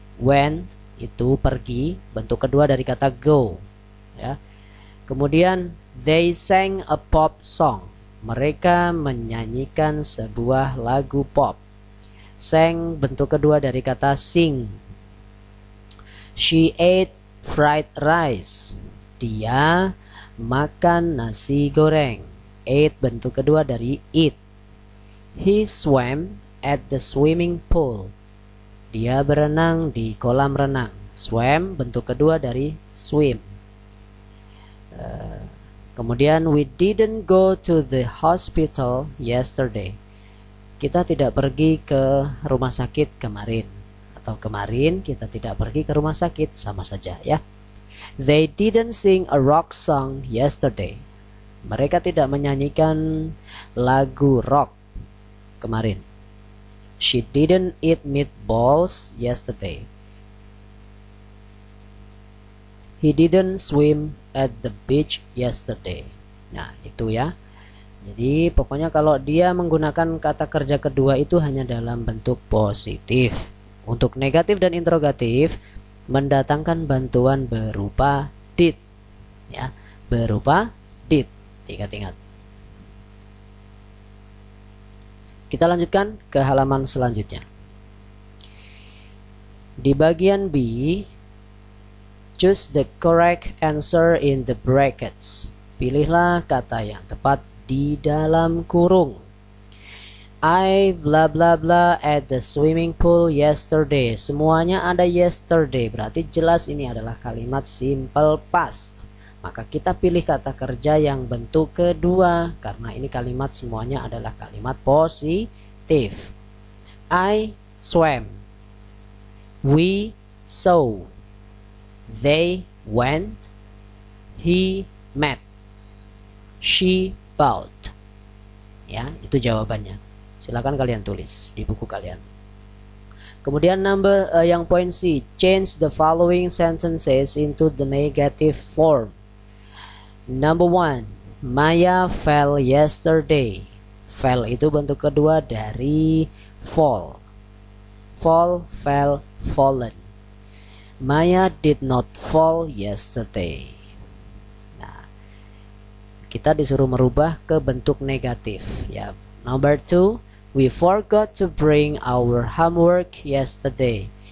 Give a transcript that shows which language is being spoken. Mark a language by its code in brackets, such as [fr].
[id] Went itu pergi, bentuk kedua dari kata go. Ya. [en] Kemudian they sang a pop song. [id] Mereka menyanyikan sebuah lagu pop. Sang bentuk kedua dari kata sing. [en] She ate fried rice. [id] Dia makan nasi goreng. Ate bentuk kedua dari eat. [en] He swam at the swimming pool. [id] Dia berenang di kolam renang. Swam bentuk kedua dari swim. [en] Kemudian we didn't go to the hospital yesterday. [id] Kita tidak pergi ke rumah sakit kemarin. Atau kemarin kita tidak pergi ke rumah sakit, sama saja ya. [en] They didn't sing a rock song yesterday. [id] Mereka tidak menyanyikan lagu rock kemarin. [en] She didn't eat meatballs yesterday. He didn't swim at the beach yesterday. [id] Nah, itu ya. Jadi pokoknya kalau dia menggunakan kata kerja kedua itu hanya dalam bentuk positif. Untuk negatif dan interrogatif mendatangkan bantuan berupa did. Ya, berupa did. Ingat-ingat. Kita lanjutkan ke halaman selanjutnya. Di bagian B, [en] choose the correct answer in the brackets. [id] Pilihlah kata yang tepat di dalam kurung. [en] I bla bla bla at the swimming pool yesterday. [id] Semuanya ada yesterday, berarti jelas ini adalah kalimat simple past. Maka kita pilih kata kerja yang bentuk kedua, karena ini kalimat semuanya adalah kalimat positif. [en] I swam. We saw. They went. He met. She bought. [id] Ya, itu jawabannya. Silakan kalian tulis di buku kalian. Kemudian yang poin C, [en] change the following sentences into the negative form. Number 1, Maya fell yesterday. [id] Fell itu bentuk kedua dari fall. [en] Fall, fell, fallen. Maya did not fall yesterday. Nah, [id] kita disuruh merubah ke bentuk negatif ya. [en] Number 2, we forgot to bring our homework yesterday.